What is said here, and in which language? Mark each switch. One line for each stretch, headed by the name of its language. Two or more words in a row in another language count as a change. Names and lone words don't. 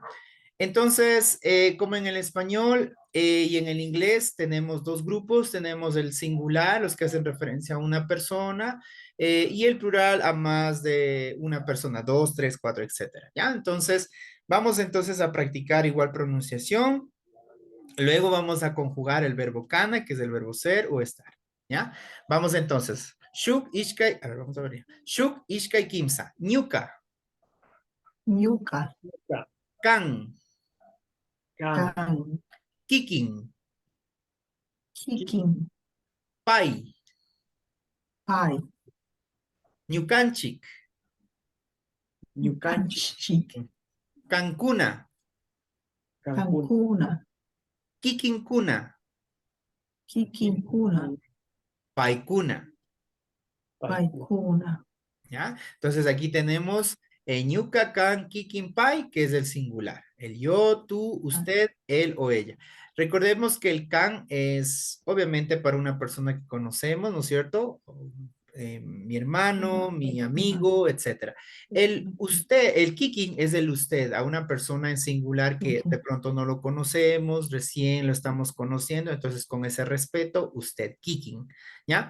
Spanish: Entonces, como en el español y en el inglés tenemos dos grupos, tenemos el singular, los que hacen referencia a una persona, y el plural a más de una persona, dos, tres, cuatro, etcétera, ¿ya? Entonces, vamos entonces a practicar igual pronunciación, luego vamos a conjugar el verbo kana, que es el verbo ser o estar, ¿ya? Vamos entonces.
Quechua: Shuk, ishkai,
Spanish: a ver, vamos a ver.
Quechua: Shuk, ishkai, kimsa. Ñuka, Nyuka, kan, Can, Kan, kikin, Kikin, pai, Pai, ñukanchik, Yukanchik, kankuna, Cancún, Kankuna, kikinkuna, Kikinkuna, paikuna, Paikuna,
Spanish: ¿ya? Entonces aquí tenemos
Quechua: ñuka, kan, kikin, pai,
Spanish: que es el singular. El yo, tú, usted, él o ella. Recordemos que el can es obviamente para una persona que conocemos, ¿no es cierto? Mi hermano, mi amigo, etcétera. El usted, el kikin es el usted, a una persona en singular que de pronto no lo conocemos, recién lo estamos conociendo, entonces con ese respeto, usted kikin, ¿ya?